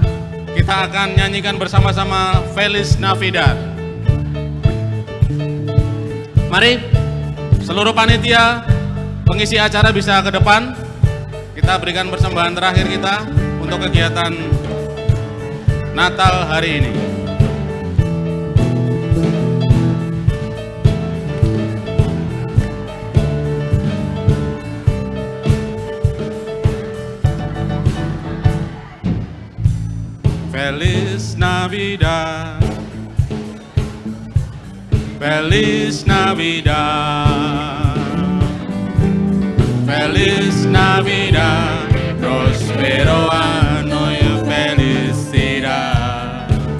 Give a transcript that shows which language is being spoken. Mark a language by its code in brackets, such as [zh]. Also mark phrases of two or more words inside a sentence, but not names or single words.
[id] Kita akan nyanyikan bersama-sama Feliz Navidad. Mari, seluruh panitia, pengisi acara bisa ke depan. Kita berikan persembahan terakhir kita untuk kegiatan Natal hari ini. [es] Feliz Navidad, Feliz Navidad, Feliz Navidad, prospero año y felicidad.